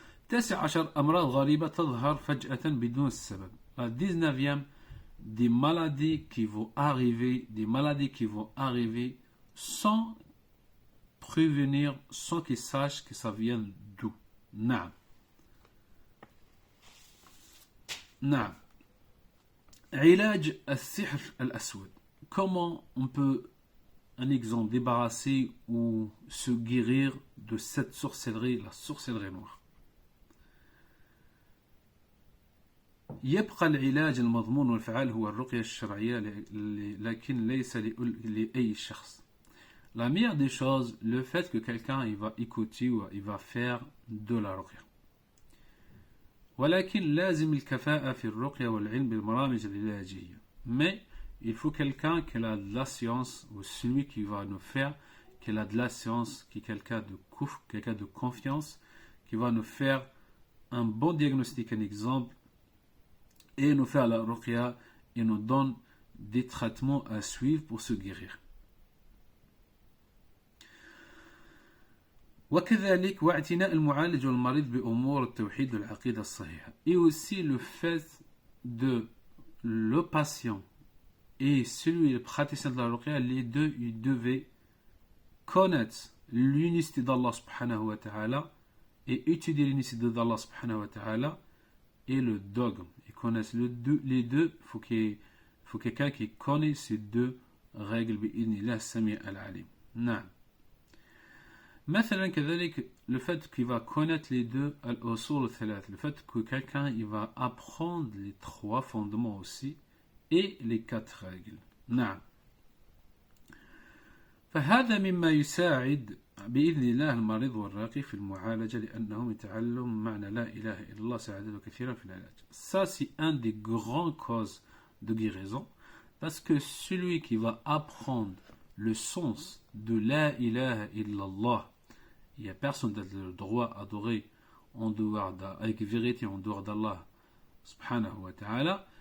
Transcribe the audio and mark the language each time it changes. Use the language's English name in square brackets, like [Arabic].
[Arabic] 19 أمراض غريبة تظهر فجأة بدون السبب. [French] La 19e, des maladies qui vont arriver sans prévenir, sans qu'ils sachent que ça vient d'où. [Arabic] نعم. علاج السحر الأسود. [French] Comment on peut, un exemple, débarrasser ou se guérir de cette sorcellerie, la sorcellerie noire. [Arabic] يبقى العلاج المضمون والفعال هو الرقية الشرعية لكن ليس لأي شخص. [French] La meilleure des choses, le fait que quelqu'un il va écouter ou il va faire de la ruqya. [Arabic] ولكن لازم الكفاءة في الرقية والعلم بالبرامج العلاجية. [French] Mais il faut quelqu'un qui a de la science, ou celui qui va nous faire, qui a de la science, qui est quelqu'un de confiance, qui va nous faire un bon diagnostic, un exemple, et nous faire la ruqya et nous donne des traitements à suivre pour se guérir. [Arabic] وكذلك واعتناء المعالج والمريض بأمور التوحيد والعقيدة الصحيحة. [French] Et aussi le fait de le patient et celui, le praticien de la ruqya, les deux, ils devaient connaître l'unicité d'Allah subhanahu wa ta'ala et étudier l'unicité d'Allah subhanahu wa ta'ala et le dogme. Ils connaissent les deux, il faut quelqu'un qui connaît ces deux règles [Arabic] بإذن السميع العليم. نعم. مثلا كذلك [French] le fait qu'il va connaître les deux al-usul al-thalath, le fait que quelqu'un il va apprendre les trois fondements aussi et les quatre règles. [Arabic] نعم. فهذا مما يساعد بإذن الله المريض والراقي في المعالجة لأنهم يتعلم معنى لا إله إلا الله ساعدته كثيرا في العلاج. [French] Ça c'est un des grands causes de guérison parce que celui qui va apprendre le sens de la ilaha illallah, il n'y a personne d'autre le droit à adorer avec vérité en dehors d'Allah subhanahu wa ta'ala.